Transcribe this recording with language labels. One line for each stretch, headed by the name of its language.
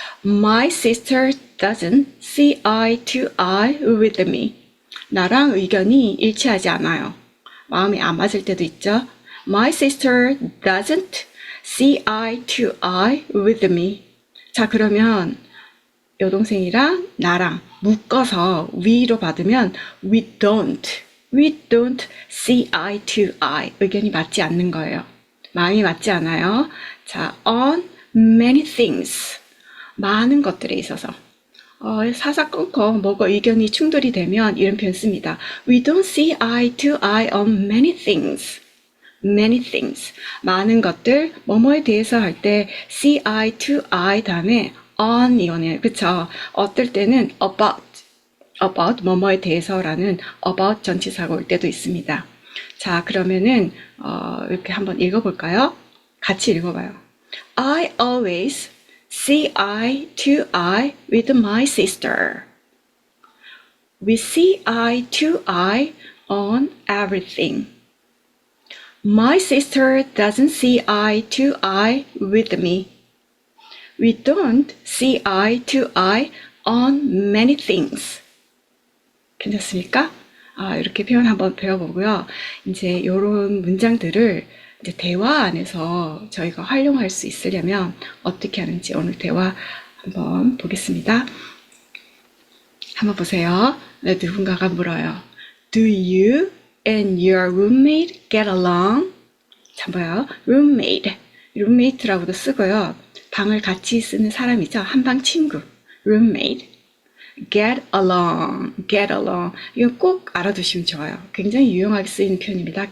English: My sister doesn't see eye to eye with me.
Korean: 나랑 의견이 일치하지 않아요. 마음이 안 맞을 때도 있죠.
English: My sister doesn't see eye to eye with me.
Korean: 자, 그러면 여동생이랑 나랑 묶어서 we로 받으면
English: we don't see eye to eye.
Korean: 의견이 맞지 않는 거예요. 마음이 맞지 않아요. 자,
English: on many things.
Korean: 많은 것들에 있어서. 사사건건 뭐가 의견이 충돌이 되면 이런 표현 씁니다.
English: We don't see eye to eye on many things. Many things.
Korean: 많은 것들, 뭐뭐에 대해서 할 때
English: see eye to eye
Korean: 다음에 on 이거네요. 그쵸? 어떨 때는 about 뭐뭐에 대해서라는 about 전치사가 올 때도 있습니다. 자, 그러면은 이렇게 한번 읽어볼까요? 같이 읽어봐요.
English: I always see eye to eye with my sister. We see eye to eye on everything. My sister doesn't see eye to eye with me. We don't see eye to eye on many things.
Korean: 괜찮습니까? 이렇게 표현 한번 배워보고요. 이제 이런 문장들을 이제 대화 안에서 저희가 활용할 수 있으려면 어떻게 하는지 오늘 대화 한번 보겠습니다. 한번 보세요. 네, 누군가가 물어요.
English: Do you and your roommate get along?
Korean: 자, 뭐야? roommate라고도 쓰고요. 방을 같이 쓰는 사람이죠. 한방 친구. roommate. get along. 이거 꼭 알아두시면 좋아요. 굉장히 유용하게 쓰이는 표현입니다.